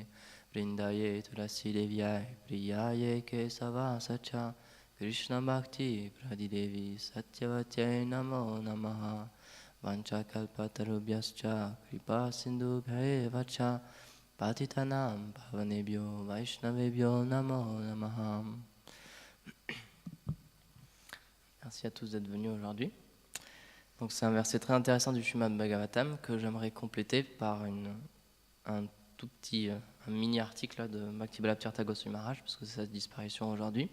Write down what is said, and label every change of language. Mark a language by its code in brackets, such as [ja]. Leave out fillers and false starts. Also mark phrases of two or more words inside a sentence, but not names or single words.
[sa] Vrindaye Tulasi Devyai Priyaye Kesava Sacha Krishna Bhakti Pradidevi Satyavatyai Namo Namaha. Vanchakalpatarubhyascha Kripa Sindhubhye Vacha Patitanam Pavanebhyo Vaishnavebhyo Namo Namaha. [fr] Merci à tous d'être venus aujourd'hui. Donc c'est un verset très intéressant du Srimad Bhagavatam que j'aimerais compléter par un tout petit, un mini article là, de Bhakti-Vallabha Tirtha Goswami Maharaj, parce que c'est sa disparition aujourd'hui.